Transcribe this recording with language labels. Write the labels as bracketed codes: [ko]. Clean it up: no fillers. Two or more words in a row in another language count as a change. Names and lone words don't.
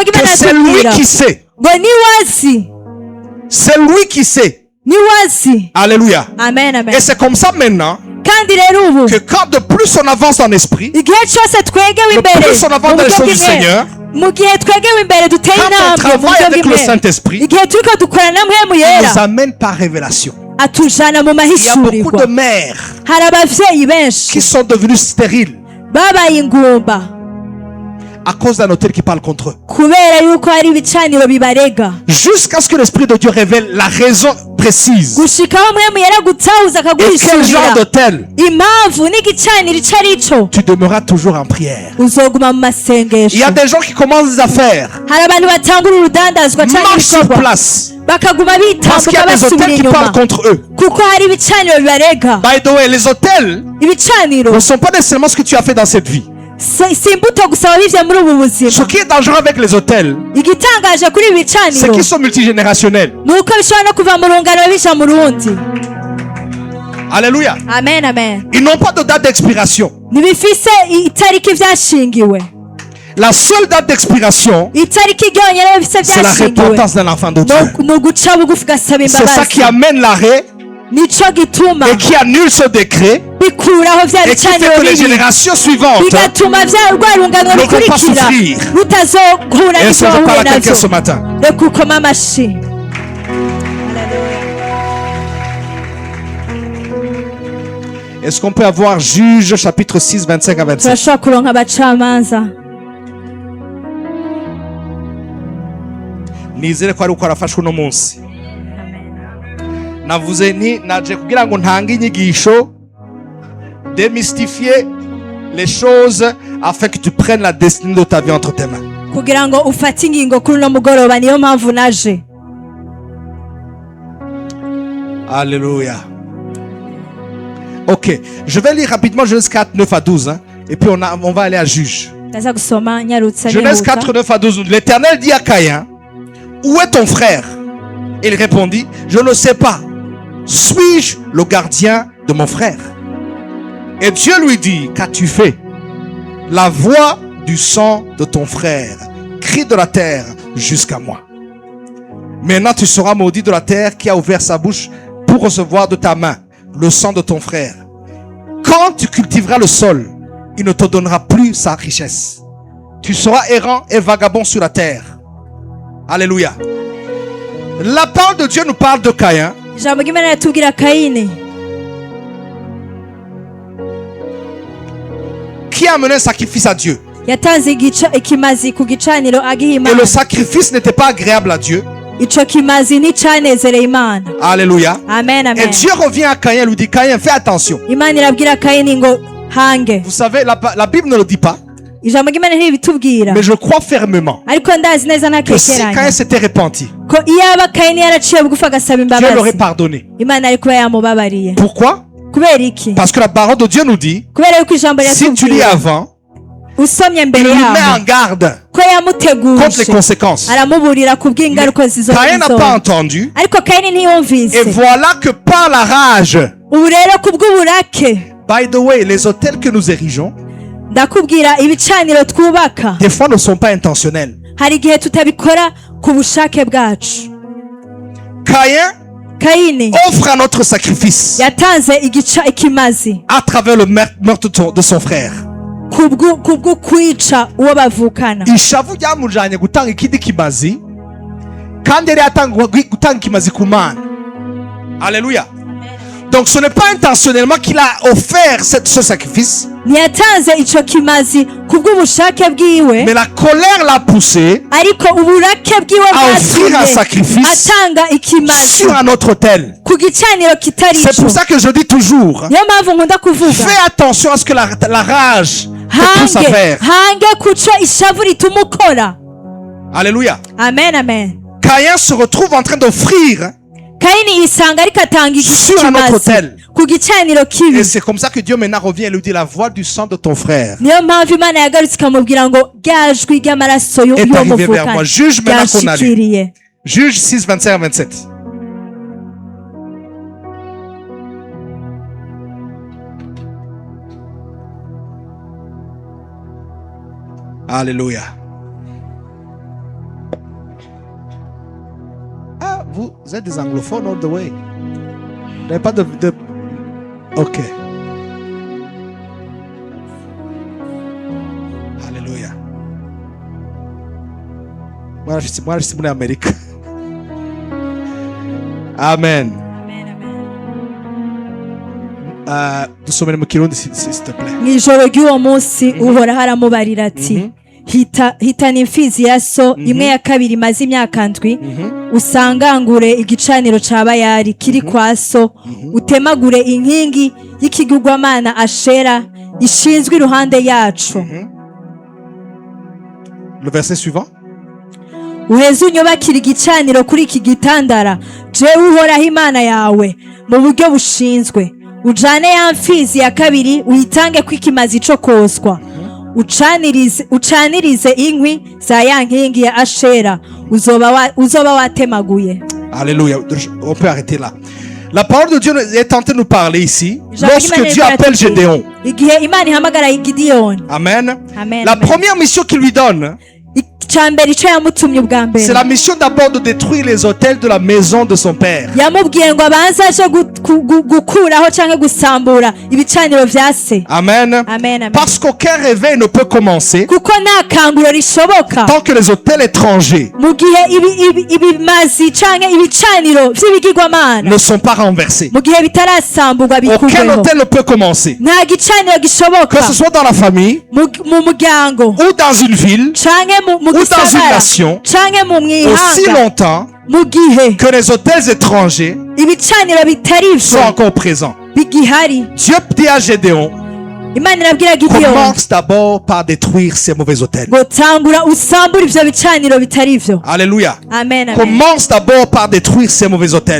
[fr] Que [rn] ry'imana [fr] c'est lui [rn] ritubwira [fr] qui sait. [rn] ngo ni wazi, [fr] C'est lui qui sait. [rn] ni wazi. [fr] Alléluia. Amen, amen. Et c'est comme ça maintenant [rn] kandi rero ubu [fr] que quand de plus on avance dans l'esprit, [rn] igihe cyose twegewe [fr] le [rn] imbere [fr] plus on avance [rn] mu [fr] dans les [rn] buryo [fr] choses du [rn] bw'imwe, [fr] Seigneur, [rn] mu gihe twegewe imbere duteye [fr] quand on [rn] intambwe mu [fr] travaille [rn] buryo [fr] avec le [rn] bw'imwe, [fr] Saint-Esprit, [rn] igihe turiko dukorana na mwemu [fr] il [rn] yera [fr] nous amène par révélation. [rn] atujana mu [fr] Il y a beaucoup [rn] mahishurirwa. [fr] de mères [rn] hari abavyeyi [fr] qui [rn] benshi [fr] sont devenues stériles [rn] babaye ingumba [fr] à cause d'un autel qui parle contre eux. [rn] kubera yuko hari ibicaniro bibarega, [fr] Jusqu'à ce que l'Esprit de Dieu révèle la raison précise. [rn] gushikaho mwemu yera gutahuza [fr] Et quel genre [rn] akaguhishurira [fr] d'autel? [rn] impamvu n'igicaniro ico arico. [fr] Tu demeuras toujours en prière. [rn] uzoguma mu [fr] Il y [rn] masengesho. [fr] a des gens qui commencent des affaires, [rn] hari abantu batangura urudandazwa cyangwa [fr] marchent sur [rn] ibikorwa [fr] place, [rn] bakaguma [fr] parce qu'il y [rn] bitambuka [fr] a des [rn] basubira [fr] hôtels qui parlent [rn] inyuma [fr] contre eux. [rn] kuko hari ibicaniro bibarega. [en] By the way, [fr] les hôtels [rn] ibicaniro [fr] ne sont pas nécessairement ce que tu as fait dans cette vie. [rn] si imbuto gusa wabivye muri ubu [fr] Ce [rn] buzima. [fr] qui est dangereux avec les hôtels, [rn] igitangaje kuri ibi [fr] c'est [rn] bicaniro [fr] qu'ils sont multigénérationnels. [rn] ni uko bishobora no kuva mu rungano bija mu rundi. [fr] Alléluia. Amen, amen. Ils n'ont pas de date d'expiration. [rn] ntibifise itariki vyashingiwe. [fr] La seule date d'expiration, [rn] itariki ryonyine bifise [fr] c'est la [rn] byashingiwe [fr] repentance d'un enfant de Dieu. [rn] ni uguca bugufi ugasaba [fr] C'est ça qui [rn] imbabazi [fr] amène l'arrêt [rn] nico gituma [fr] et qui annule ce décret [rn] bikuraho vya [fr] et qui fait [rn] bicaniro [fr] que les [rn] bibi [fr] générations suivantes [rn] bigatuma vya rwarunganwe [fr] ne vont pas [rn] rukurikira [fr] souffrir. [rn] rutazohura [fr] Et ça, je [rn] n'ivyo [fr] parle à [rn] wahuye [fr] quelqu'un ce [rn] navyo [fr] matin. [rn] reka ukome amashi [fr] Est-ce qu'on peut avoir Juge chapitre 6, 25 à 27? [rn] turashobora kuronka abacamanza Nizere ko ari uko arafashwe uno munsi. Navuze nti naje kugira ngo ntange inyigisho [fr] démystifier les choses afin que tu prennes la destinée de ta vie entre tes mains. [rn] kugira ngo ufate ingingo kuri uno mugoroba niyo mpamvu naje [fr] Alléluia. Ok, je vais lire rapidement Genèse 4, 9 à 12, hein, et puis on va aller à Juge. [rn] ndaza gusoma nyarutsa Genèse nihuta [fr] 4, 9 à 12. L'Éternel dit à Caïn, où est ton frère? Il répondit, je ne sais pas. Suis-je le gardien de mon frère? Et Dieu lui dit, qu'as-tu fait? La voix du sang de ton frère crie de la terre jusqu'à moi. Maintenant tu seras maudit de la terre qui a ouvert sa bouche pour recevoir de ta main le sang de ton frère. Quand tu cultiveras le sol, il ne te donnera plus sa richesse. Tu seras errant et vagabond sur la terre. Alléluia. La parole de Dieu nous parle de Caïn. [rn] ijambo ry'imana riratubwira kayini [fr] Qui a amené un sacrifice à Dieu. [rn] yatanze ikimazi ku gicaniro agiha [fr] Et [rn] imana [fr] le sacrifice n'était pas agréable à Dieu. [rn] ico kimazi nticanezereye imana [fr] Alléluia. amen Et amen Dieu revient à Caïn et lui dit, Caïn, fais attention. [rn] imana irabwira kayini ngo hange [fr] Vous savez, la Bible ne le dit pas, [rn] ijambo ry'imana ntibitubwira [fr] mais je crois fermement [rn] ariko ndazi neza [fr] que si Caïn [rn] ntakekeranya [fr] s'était repenti, [rn] ko iyaba kayini yaraciye bugufi agasaba [fr] Dieu l'aurait [rn] imbabazi [fr] pardonné. [rn] imana ari kuba yamubabariye [fr] Pourquoi? [rn] kubera iki [fr] Parce que la parole de Dieu nous dit, [rn] kubera yuko ijambo [fr] si tu lis [rn] riratubwira [fr] avant, [rn] usomye [fr] il [rn] mbere [fr] nous met [rn] yaho [fr] en garde [rn] ko [fr] contre les [rn] yamuteguje [fr] conséquences. [rn] aramuburira ku bw'ingaruka [fr] Caïn n'a pas entendu. [rn] ariko kayini [fr] Et [rn] ntiyumvise [fr] voilà que par la rage, [rn] ubu rero ku bw'uburake [en] by the way, [fr] les hôtels que nous érigeons, [rn] ndakubwira ibicaniro twubaka [fr] des fois ne sont pas intentionnels. [rn] hari igihe tutabikora ku bushake bwacu [fr] Caïn [rn] kayini [fr] offre un autre sacrifice [rn] yatanze ikimazi [fr] à travers le meurtre de son frère. [rn] kubwo kwica uwo bavukana Ishavu ryamujanye gutanga ikindi kimazi kandi yari yatanga gutanga ikimazi ku Mana. [fr] Alléluia. Donc ce n'est pas intentionnellement qu'il a offert ce sacrifice, [rn] ntiyatanze ico kimazi kubw'ubushake bwiwe [fr] mais la colère l'a poussé [rn] ariko uburake bwiwe [fr] à offrir un [rn] bwatumye [fr] sacrifice [rn] atanga ikimazi [fr] sur un autre autel. [rn] ku gicaniro kitari [fr] C'est [rn] ico [fr] pour ça que je dis toujours, [rn] niyo mpamvu nkunda kuvuga [fr] fais attention à ce que la rage te pousse à faire. [rn] hange kuco ishavu rituma ukora [fr] Alléluia. [rn] amen amen [fr] Caïn se retrouve en train d'offrir, [rn] kayini yisanga ariko atanga [fr] Sur un autre [rn] ikimazi [fr] autel. [rn] ku gicaniro kibi [fr] et c'est comme ça que Dieu maintenant revient et lui dit, la voix du sang de ton frère [rn] niyo mpamvu imana yagarutse ikamubwira ngo rya jwi ry'amaraso [fr] est [rn] y'uwo [fr] arrivé vers moi. [rn] muvukana [fr] Juge maintenant qu'on a lu. [rn] ryashikiriye [fr] Juge 6, 25 à 27. Alléluia. Ah, vous êtes des anglophones [en] all the way. [fr] Vous n'avez pas de... Ok. Alléluia. Moi, je suis venu en Amérique. [rn] Amen. Dusomere mu kirundi [fr] s'il te plaît. [rn] mu ijoro ry'uwo munsi uhoraho aramubarira ati hitana imfizi ya so imwe ya kabiri imaze imyaka ndwi usangangure igicaniro ca bayari kiri kwa so utemagure inkingi y'ikigirwamana ashera ishinzwe iruhande yacu [fr] Le verset suivant. [rn] uheze unyubakire igicaniro kuri iki gitandara jewe uhoraho imana yawe mu buryo bushinzwe ujane ya mfizi ya kabiri uyitange ko ikimazi co koswa ucanirize inkwi za ya nkingi ya ashera uzoba watemaguye. [fr] Alléluia. On peut arrêter là. La parole de Dieu est en train de nous parler ici. Lorsque Dieu appelle Gédéon, [rn] igihe imana ihamagara gidiyoni. [fr] Amen. Amen, La amen. première mission qu'il lui donne, [rn] Icambere ico yamutumye ubwa [fr] c'est [rn] mbere [fr] la mission d'abord de détruire les autels de la maison de son père. [rn] yamubwiye ngo abanze aje gukuraho canke gusambura ibicaniro vya se. [fr] Amen. Amen, amen. Parce qu'aucun réveil ne peut commencer [rn] kuko nta kanguro rishoboka [fr] tant que les autels étrangers [rn] mu gihe ibimazi canke ibicaniro vy'ibigirwamana [fr] ne sont pas renversés. [rn] mu gihe bitarasamburwa [fr] Aucun [rn] bikuweho. [fr] autel ne peut commencer. [rn] Nta gicaniro gishoboka [fr] Que ce soit dans la famille, [rn] mu muryango [fr] ou dans une ville, [rn] canke mu [fr] ou dans une [rn] gisagara [fr] nation, [rn] canke mu [fr] aussi [rn] mwihanga [fr] longtemps [rn] mu gihe [fr] que les autels étrangers [rn] ibicaniro bitari [fr] sont [rn] vyo [fr] encore présents. [rn] bigihari. [fr] Dieu dit à Gédéon, [rn] Imana irabwira Gideyoni [fr] commence d'abord par détruire ces mauvais autels. [rn] ngo tangura usambure ivyo bicaniro bitari vyo. [fr] Alléluia. Amen, amen. Commence d'abord par détruire ces mauvais autels.